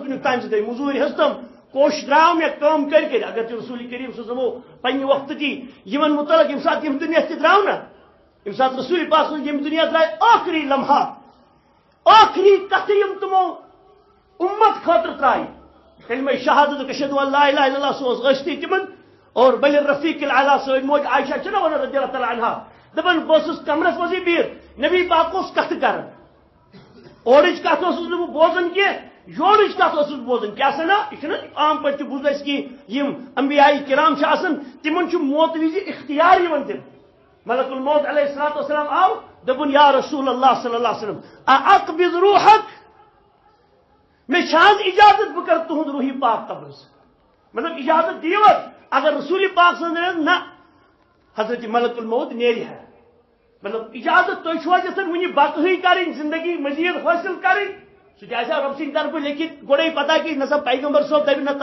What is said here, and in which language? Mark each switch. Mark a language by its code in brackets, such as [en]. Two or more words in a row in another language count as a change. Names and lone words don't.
[ks] وٕنیُک تام زندے موٚزوٗرۍ ہیٚژتم کوش درٛاو مےٚ کٲم کٔرۍ کٔرۍ اگر ژٕ رسوٗل کریم سٕنٛز دِمو پننہِ وقتہٕ یِمن متعلق ییٚمہِ ساتہٕ یِم دُنیا تہِ درٛاو نا ییٚمہِ ساتہٕ رسوٗل پاک سٕنٛز یِم دُنیا درٛاے ٲخری لمحہ ٲخری کتھٕ یِم تِمو اُمت خٲطرٕ ترٛایہِ کلمہ شہادت [ar] اشہدو ان لا الہ الا اللہ [ks] سُہ اوس ٲستی تِمن اور [ar] بل الرفیق الاعلیٰ [ks] سٲنۍ موج عائشہ چھنا ونان [ar] رضی اللہ تعالیٰ عنہا [ks] دپان بہٕ ٲسٕس کمرس منٛزٕے بِہِتھ نبی پاک اوس کتھٕ کران اورٕچ کتھ اوسُس نہٕ بہٕ بوزان کینٛہہ یورٕچ کتھ اوسُس بوزان کیٛاہ سنا یہِ چھُنہ عام پٲٹھۍ تہِ بوٗز اَسہِ کہِ یِم انبیاء کرام چھِ آسان تِمن چھُ موت وِزِ اختیار یِوان دِنہٕ ملک الموت [ar] علیہ الصلوۃ والسلام [ks] آو دوٚپُن [ar] یا رسول اللہ صلی اللہ علیہ وسلم اقبض روحک [ks] مےٚ چھِ حظ اجازت بہٕ کرٕ تُہُنٛد روحی پاک قبض مطلب اجازت دِیِو حظ اگر رسول پاک سٕنٛز نہ حضرت ملک الموت نیرِ ہے مطلب اجازت تُہۍ چھُوا یژھان وٕنہِ بقہٕے کرٕنۍ زندگی مزیٖد حٲصِل کرٕنۍ سُہ تہِ آسہِ ہا رۄب سٕنٛدِ طرفہٕ لیکھِتھ گۄڈے پتہ کہِ نسا پیغمبر صٲب دپہِ نہ